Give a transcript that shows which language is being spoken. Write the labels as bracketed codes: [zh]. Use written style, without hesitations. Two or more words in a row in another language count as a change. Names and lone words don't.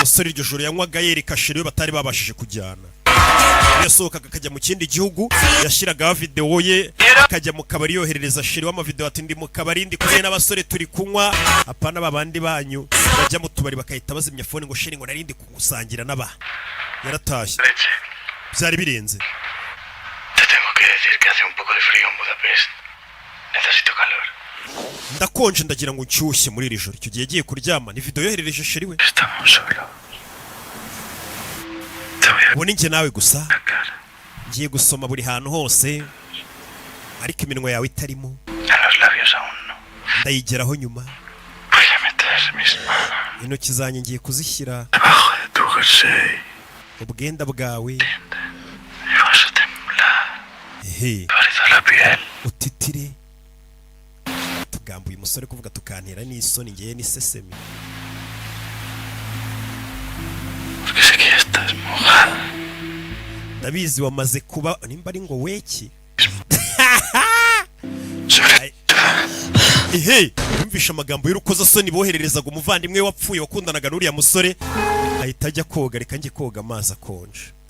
[rw] umusore iryo joro yanywaga yereka sheri we batari babashije kujyana. Yasohokaga akajya mu kindi gihugu, yashyiragaho videwo ye, akajya mu kabari yoherereza sheri w'amavideo ati ndi mu kabari ndi kumwe n'abasore turi kunywa, apana babandi banyu bajya mu tubari bakahita bazimya phone ngo sheri ngo narindi kugusangira n'aba. Yaratashye. Byari birenze. [es] Te tengo que decir que hace un poco de frío en Budapest. Necesito calor. [rw] Ndakonje ndagira ngo nshyushye muri iri joro. Icyo gihe yagiye kuryama, ni video yoherereje sheri we. [es] Estamos solo. [rw] Ubu ni njye nawe gusa. Ngiye gusoma buri hantu hose, ariko iminwa yawe itarimo. [es] En los labios aún no. [rw] Ndayigeraho nyuma. [es] Voy a meter mis manos [rw] Intoki zanjye ngiye kuzishyira [es] debajo de tu jersey. [rw] ubwenda bwawe. [es] Y vas a temblar. Ehe. Parece la piel. [rw] Utitire. Tugambuye umusore kuvuga tukantera n'isoni ngiye n'isesemi. [es] Porque sé que ya estás mojada. [rw] Ndabizi wamaze kuba nimba ari ngo weki. Ehe, yumvisha amagambo y'urukozasoni bohererezaga umuvandimwe wapfuye wakundanaga n'uriya musore, ahita ajya koga. Reka njye koga amazi akonje.